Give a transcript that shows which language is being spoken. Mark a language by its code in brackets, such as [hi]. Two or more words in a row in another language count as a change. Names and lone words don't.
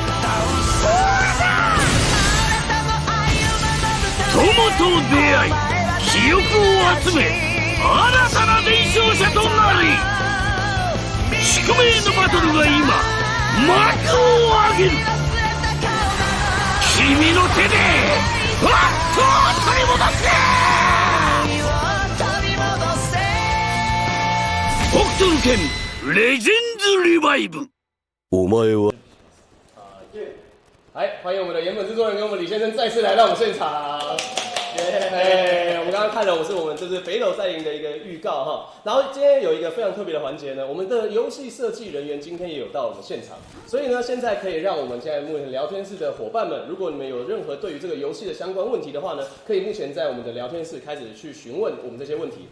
[ja] 友と出会い記憶を集め新たな伝承者となり、宿命のバトルが今幕を上げる。君の手で北斗を取り戻せ。北斗の拳レジェンズリバイブ。お前は [zh] 欢迎我们的岩本制作人跟我们李先生再次来到我们现场。我们刚刚看了，我们就是北斗在林的一个预告哈。然后今天有一个非常特别的环节呢，我们的游戏设计人员今天也有到我们现场，所以呢，现在可以让我们现在目前聊天室的伙伴们，如果你们有任何对于这个游戏的相关问题的话呢，可以目前在我们的聊天室开始去询问我们这些问题。